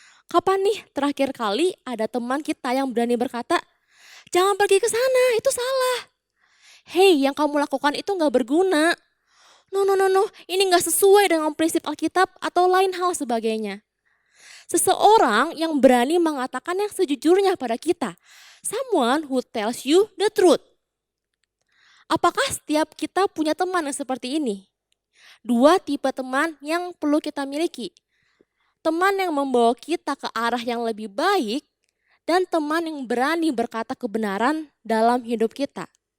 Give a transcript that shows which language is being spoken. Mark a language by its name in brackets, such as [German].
[Indonesian] Kapan nih terakhir kali ada teman kita yang berani berkata, "Jangan pergi ke sana, itu salah. Hei, yang kamu lakukan itu gak berguna. No, ini gak sesuai dengan prinsip Alkitab atau lain hal sebagainya." Seseorang yang berani mengatakan yang sejujurnya pada kita. [English] Someone who tells you the truth. [Indonesian] Apakah setiap kita punya teman yang seperti ini? 2 tipe teman yang perlu kita miliki. Teman yang membawa kita ke arah yang lebih baik dan teman yang berani berkata kebenaran dalam hidup kita.